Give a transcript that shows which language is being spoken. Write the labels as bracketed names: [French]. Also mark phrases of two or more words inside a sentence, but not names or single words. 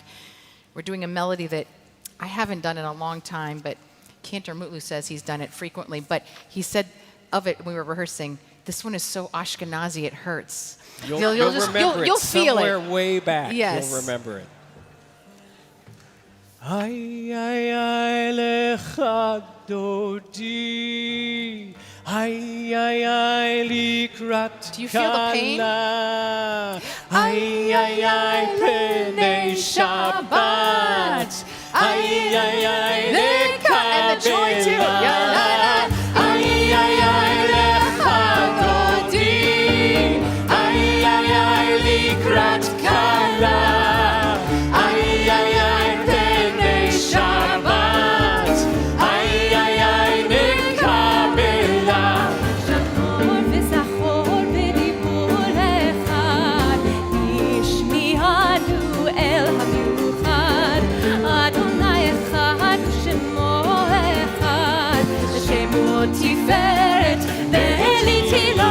[English] We're doing a melody that I haven't done in a long time, but Cantor Mutlu says he's done it frequently. But he said of it when we were rehearsing, this one is so Ashkenazi it hurts. You'll remember you'll it feel somewhere it. way back. Yes. You'll remember it. Ay, ay, ay, [Hebrew] לכה דודי. Ay, ay, ay, likrat. [English] Do you feel the pain? [Hebrew] Ay, ay, ay, פני שבת. Ay, ay, ay, [English] And the joy too. [Hebrew] lekabela. Ay, ay, ay, לכה דודי. Ay, ay, ay, לקראת כלה. Ay, ay, ay, פני שבת. Ay, ay, ay, lekabela. שחור וזכור בדיבור אחד, השמיענו אל המיוחד, אדוני אחד ושמו אחד, שמו תפארת ואלי תהילה.